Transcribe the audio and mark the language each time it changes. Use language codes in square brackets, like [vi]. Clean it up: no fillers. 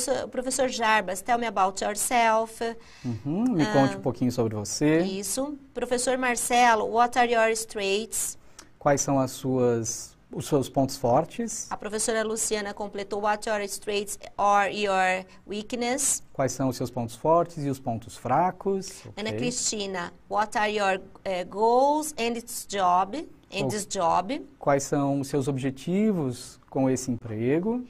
[en] Professor Jarbas, tell me about yourself. [pt] Me conte um pouquinho sobre você. Isso. [en] Professor Marcelo, what are your strengths? [pt] Quais são os seus pontos fortes? A professora Luciana completou [en] what are your strengths or your weakness? [pt] Quais são os seus pontos fortes e os pontos fracos? [en] Ana Cristina, what are your goals and its job? And this job? [pt] Quais são os seus objetivos com esse emprego?